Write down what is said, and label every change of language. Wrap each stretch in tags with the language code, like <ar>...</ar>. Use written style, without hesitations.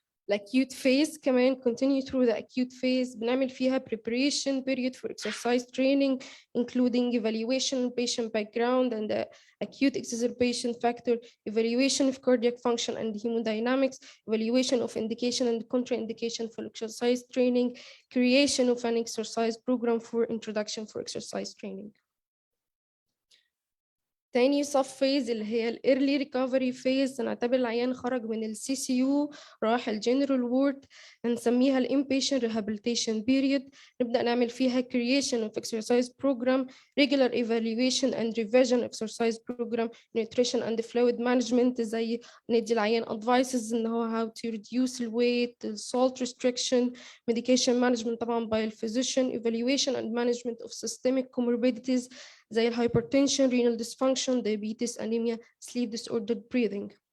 <en>Acute phase</en> <ar>كمان</ar> <en>continue through the acute phase</en> <ar>بنعمل فيها</ar> <en>preparation period for exercise training including evaluation patient background and the acute exacerbation factor, evaluation of cardiac function and hemodynamics, evaluation of indication and contraindication for exercise training, creation of an exercise program for introduction for exercise training.</en> <ar>تاني sub phase اللي هي ال</ar> <en>early recovery phase،</en> <ar>نعتبر العيان خرج من ال CCU راح ال general ward، هنسميها ال</ar> <en>inpatient rehabilitation period. نبدأ نعمل فيها creation of exercise program, regular evaluation and revision exercise program, nutrition and fluid management،</en> <ar>زي ندي العيان advices إن هو</ar> <en>how to reduce the weight, salt restriction, medication management طبعا by the physician, evaluation and management of systemic comorbidities زي الهايبرتنشن، renal dysfunction, diabetes, anemia, sleep disordered breathing.</en>